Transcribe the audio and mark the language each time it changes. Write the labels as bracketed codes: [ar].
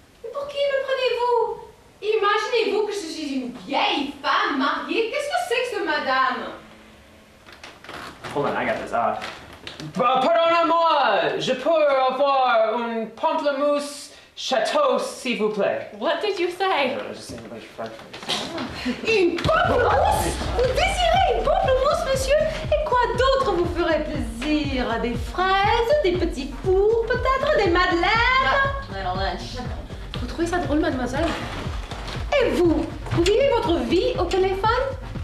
[fr] Mais pour qui me prenez-vous? Imaginez-vous que je suis une vieille femme mariée. Qu'est-ce que c'est que ce madame? [en] Hold on, I got this off. [fr] Pardonnez-moi! Je peux avoir un pamplemousse chateau, s'il vous plaît? [en] What did you say? I was just saying about your breakfast. [fr] Une pamplemousse? Vous désirez une pamplemousse, monsieur? Et quoi d'autre vous ferait plaisir? Des fraises, des petits fours, peut-être des madeleines? [en] Little [fr] Vous trouvez ça drôle, mademoiselle? Et vous? Vous vivez votre vie au téléphone?